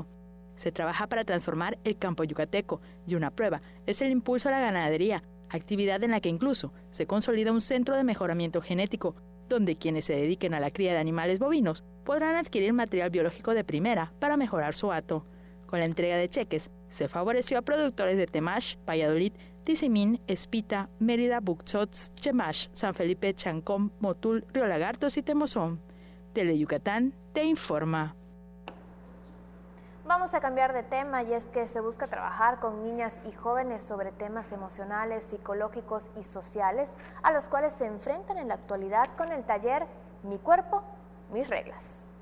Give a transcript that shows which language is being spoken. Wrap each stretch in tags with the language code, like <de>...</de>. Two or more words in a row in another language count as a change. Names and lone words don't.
<es>Se trabaja para transformar el campo yucateco, y una prueba es el impulso a la ganadería, actividad en la que incluso se consolida un centro de mejoramiento genético, donde quienes se dediquen a la cría de animales bovinos podrán adquirir material biológico de primera para mejorar su hato. Con la entrega de cheques, se favoreció a productores de Temash, Valladolid, Tizimín, Espita, Mérida, Buxots, Chemash, San Felipe, Chancón, Motul, Río Lagartos y Temozón. Tele Yucatán te informa. Vamos a cambiar de tema, y es que se busca trabajar con niñas y jóvenes sobre temas emocionales, psicológicos y sociales, a los cuales se enfrentan en la actualidad con el taller Mi Cuerpo, Mis Reglas.</es>